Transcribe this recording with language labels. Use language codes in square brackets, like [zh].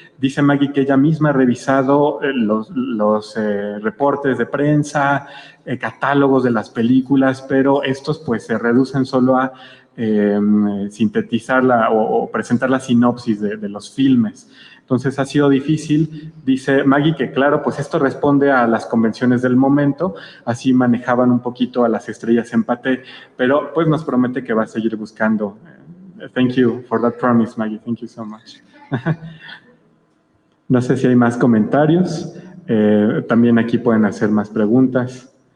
[es] Dice Maggie que ella misma ha revisado los reportes de prensa, catálogos de las películas, pero estos pues se reducen solo a sintetizar o presentar la sinopsis de los filmes. Entonces ha sido difícil, dice Maggie, que claro, pues esto responde a las convenciones del momento, así manejaban un poquito a las estrellas en paté, pero pues nos promete que va a seguir buscando. [en] Thank you for that promise, Maggie, thank you so much. [es] No sé si hay más comentarios, también aquí pueden hacer más preguntas.